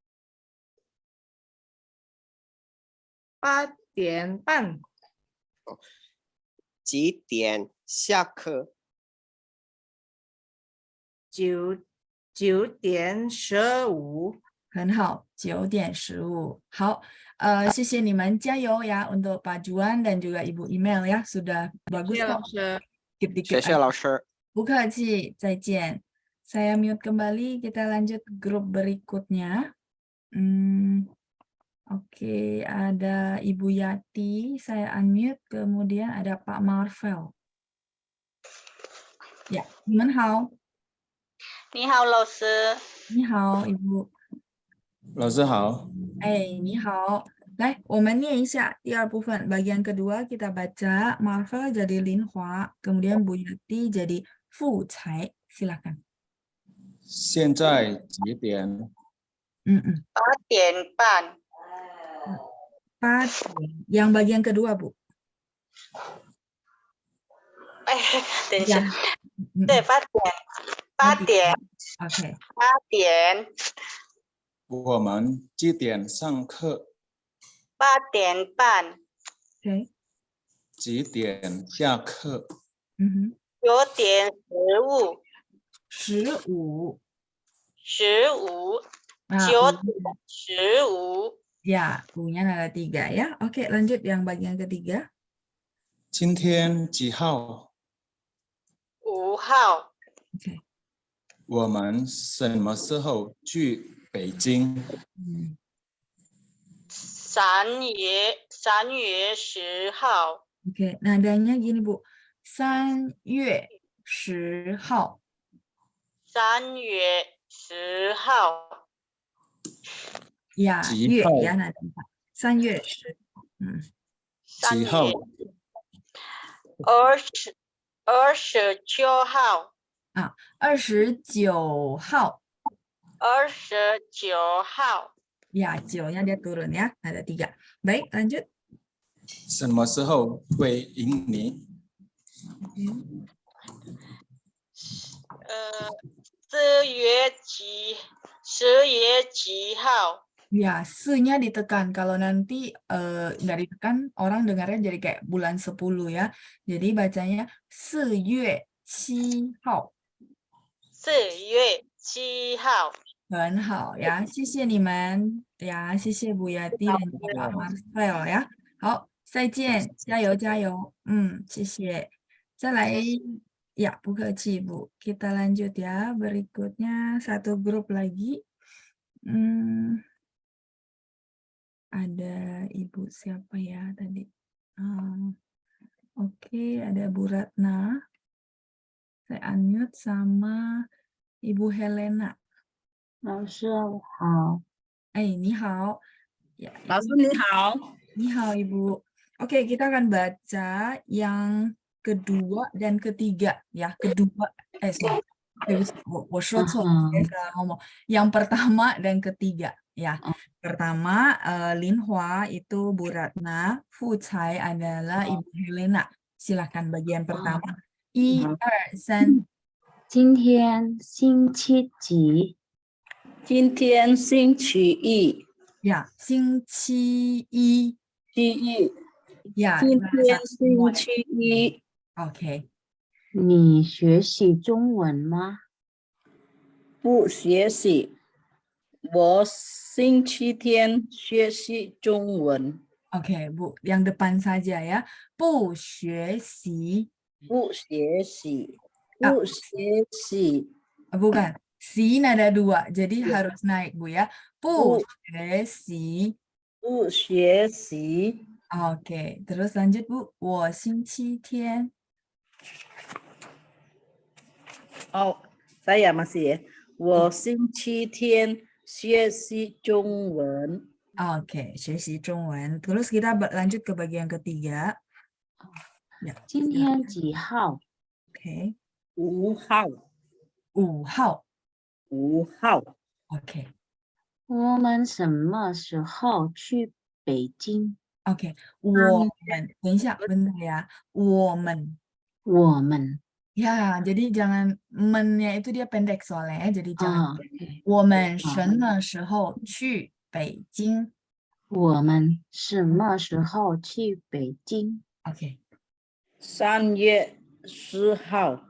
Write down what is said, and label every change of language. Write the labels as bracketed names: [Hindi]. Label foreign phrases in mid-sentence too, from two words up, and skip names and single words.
[Chinese] 8 点半。几点下课？ 9点15。很好，9点15. 好，谢谢你们，加油 [Indonesian] ya untuk Pak Juan dan juga Ibu Email ya, sudah [Chinese] 谢 [Indonesian] bagus [Chinese] 谢老 [Indonesian] kok. [Chinese] 师。 [Indonesian] Dikit-dikit [Chinese] 谢谢 [Indonesian] aja. [Chinese] 老师。 Bukaci, 再见. [Indonesian] Saya mute kembali, kita lanjut grup berikutnya. Oke, ada Ibu Yati, saya unmute, kemudian ada Pak Marvel. Ya, [Chinese] 你们好。你好，老师。你好，Ibu。老师好，哎，你好。来，我们念一下第2 bulan. [Indonesian] Bagian kedua kita baca Marvel jadi Linhua, kemudian Bu Yati jadi Fu Cai. Silakan. [Chinese] 现在几点？ 8点半。 [Indonesian] 8 yang bagian kedua, Bu. [Chinese] 哎，等一 [Indonesian] Ya. [Chinese] 下，对，8点，8点 [Indonesian] ，Oke. [Chinese] ，8点我们几点上课？，8点半， [Indonesian] Oke. [Chinese] 几点下课？ 9点15， 15. 15， [Indonesian] Nah, [Chinese] 9点15， [Indonesian] ya, punya nada 3 ya. Oke, lanjut yang bagian ketiga. [Chinese] 今天几号？ 5号， OK，我们什么时候去北京？ 3月10号， [Indonesian] Oke, nadanya gini Bu. [Chinese] 3 月10号。 3月10号， [Indonesian] Ya, [Chinese] 几月号？ [Indonesian] ya nadanya. [Chinese] 3 月10。几号？ 29号， 29号。 29号， [Indonesian] Ya, 9-nya dia turun ya. Ada 3. Baik, lanjut. [Chinese] 什么时候会赢你？ 10月几号， [Indonesian] Ya, se-nya ditekan. Kalau nanti nggak ditekan, orang dengarnya jadi kayak bulan 10 ya. Jadi bacanya [Chinese] 4 月7号。 4月7号，很好呀，谢谢你们呀，谢谢 [Indonesian] Bu Yati dan juga Pak Marcel ya. [Chinese] 好，再见，加油加油。谢谢。再来ya, 不客气 Bu. [Indonesian] Kita lanjut ya, berikutnya satu grup lagi. Ada Ibu siapa ya tadi? Oke, ada Bu Ratna. Saya unmute sama Ibu Helena. [Chinese] 老师好，你好. Ya, 老师你好。你好 Ibu. [Indonesian] Oke, kita akan baca yang kedua dan ketiga ya. Kedua, sorry. [Chinese] 我说错了， [Indonesian] saya salah ngomong. Yang pertama dan ketiga ya. Pertama, Linhua itu Bu Ratna, Fu Cai adalah Ibu Helena. Silakan bagian pertama. [Chinese] 1、2、3。今天星期几？今天星期一， Ya, 星期一。 Ya, 今天 [Indonesian] bahasa [Chinese] 星 [Indonesian] semua. [Chinese] 期一， [Indonesian] Oke. [Chinese] 你学习中文吗？不学习。我星期天学习中文， [Indonesian] Oke, Bu, yang depan saja ya. [Chinese] 不学习，不学习，啊不学习， [Indonesian] bukan. Sin ada 2, jadi harus naik, Bu ya. [Chinese] 不学习。不学习。 [Indonesian] Oke, terus lanjut, Bu. [Chinese] 我星期天。 [Indonesian] Oh, saya masih ya. [Chinese] 我星期天学习中文。 Oke, 学习中文. [Indonesian] Terus kita lanjut ke bagian ketiga. Ya, [Chinese] 今天几号？ [Indonesian] Oke. [Chinese] 5号， 5号。 5号。 [Indonesian] Oke. [Chinese] 我们什么时候去北京？ Oke, 我们，等一下 ， [Indonesian] bentar ya. [Chinese] 我们。我们 [Indonesian] Ya, jadi jangan men-nya itu dia pendek soalnya ya, jadi jangan. [Chinese] 我们什么时候去北京？我们什么时候去北京？ [Indonesian] Oke. [Chinese] 3月10号，